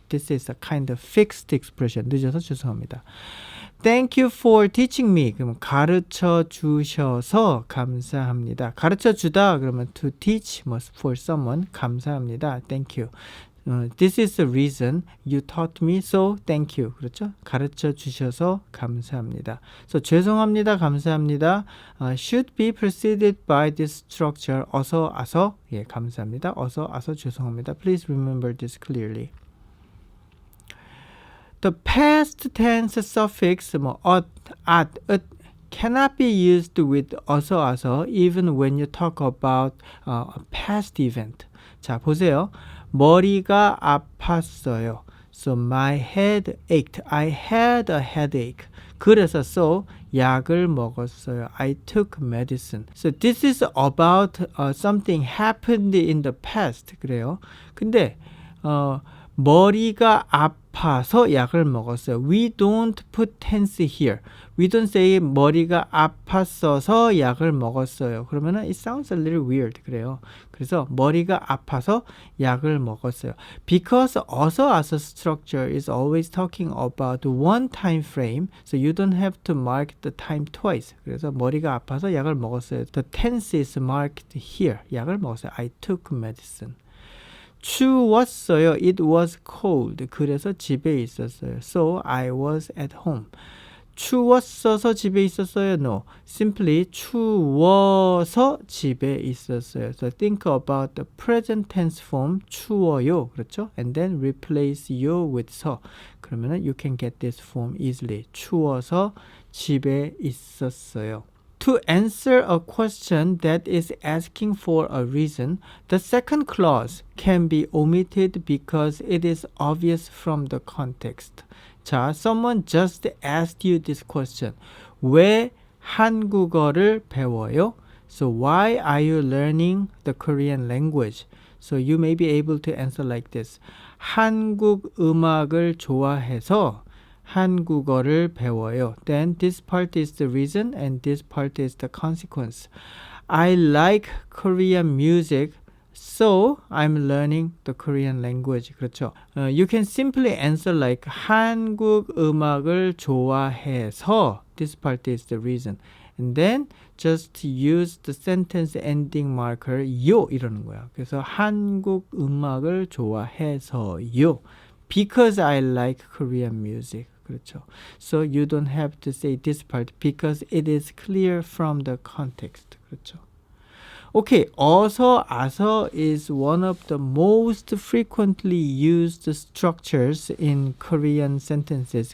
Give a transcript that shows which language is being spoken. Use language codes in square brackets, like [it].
[en] This is a kind of fixed expression. [ko] 늦어서 죄송합니다. [en] Thank you for teaching me. [ko] 그러면 가르쳐 주셔서 감사합니다. 가르쳐 주다 그러면 [en] to teach for someone [ko] 감사합니다. [en] Thank you. This is the reason you taught me, so thank you. [ko] 그렇죠? 가르쳐 주셔서 감사합니다. [en] So [ko] 죄송합니다, 감사합니다. [en] Should be preceded by this structure. [ko] 어서, 아서. 예, 감사합니다. 어서, 아서, 죄송합니다. [en] Please remember this clearly. The past tense suffix at, cannot be used with [ko] 어서, 아서 [en] even when you talk about a past event. [ko] 자, 보세요. 머리가 아팠어요. [en] So my head ached. I had a headache. [ko] 그래서 [en] so [ko] 약을 먹었어요. [en] I took medicine. So this is about something happened in the past. [ko] 그래요. 근데 머리가 아파서 약을 먹었어요. [en] We don't put tense here. We don't say [ko] 머리가 아팠어서 약을 먹었어요. 그러면은 [en] it sounds a little weird. [ko] 그래요. 그래서 머리가 아파서 약을 먹었어요. [en] Because also as a structure is always talking about one time frame, so you don't have to mark the time twice. [ko] 그래서 머리가 아파서 약을 먹었어요. [en] The tense is marked here. [ko] 약을 먹었어요. [en] I took medicine. [ko] 추웠어요. [en] It was cold. [ko] 그래서 집에 있었어요. [en] So I was at home. [ko] 추웠어서 집에 있었어요. [en] No. Simply [ko] 추워서 집에 있었어요. [en] So think about the present tense form [ko] 추워요. 그렇죠? [en] And then replace you with 서. [ko] 그러면은 [en] you can get this form easily. [ko] 추워서 집에 있었어요. [en] To answer a question that is asking for a reason, the second clause can be omitted because it is obvious from the context. 자, someone just asked you this question. [ko] 왜 한국어를 배워요? [en] So why are you learning the Korean language? So you may be able to answer like this. [ko] 한국 음악을 좋아해서 한국어를 배워요. [en] Then this part is the reason and this part is the consequence. I like Korean music, so I'm learning the Korean language. [ko] 그렇죠. [en] You can simply answer like [ko] 한국 음악을 좋아해서. [en] This part is the reason. And then just use the sentence ending marker 요 [ko] 이러는 거야. 그래서 한국 음악을 좋아해서요. [en] Because I like Korean music. [ko] 그렇죠. [en] So you don't have to say this part because it is clear from the context. [ko] 그렇죠. [en] Okay, [ko] 어서, 아서 [en] is one of the most frequently used structures in Korean sentences.